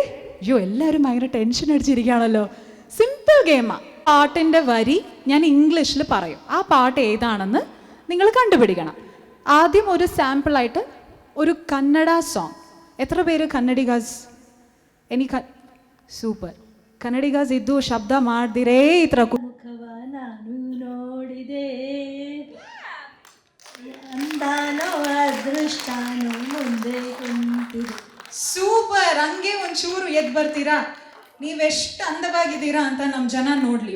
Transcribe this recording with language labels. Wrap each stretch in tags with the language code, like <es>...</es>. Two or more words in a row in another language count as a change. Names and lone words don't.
<ml>അയ്യോ, എല്ലാവരും ഭയങ്കര ടെൻഷൻ അടിച്ചിരിക്കുകയാണല്ലോ. സിമ്പിൾ ഗെയിമാണ്. പാട്ടിൻ്റെ വരി ഞാൻ ഇംഗ്ലീഷിൽ പറയും. ആ പാട്ട് ഏതാണെന്ന് നിങ്ങൾ കണ്ടുപിടിക്കണം. ആദ്യം ഒരു സാമ്പിളായിട്ട് ഒരു കന്നഡ സോങ്. എത്ര പേര് കന്നഡിഗാസ്? എനിക്ക് സൂപ്പർ</ml> <kn>ಕನ್ನಡಿಗಸ್ ಇದ್ದು ಶಬ್ದ ಮಾಡ್ದಿರೇ ಈ ಥರ ನಾನು ನೋಡಿದೆ ಅಂದಾನೋ ಅದೃಷ್ಟಾನೋ ಮುಂದೆ ಕುಂತಿದೆ. ಸೂಪರ್. ಹಂಗೆ ಒಂಚೂರು ಎದ್ದು ಬರ್ತೀರಾ? ನೀವೆಷ್ಟು ಅಂದವಾಗಿದ್ದೀರಾ ಅಂತ ನಮ್ಮ ಜನ ನೋಡ್ಲಿ.</kn>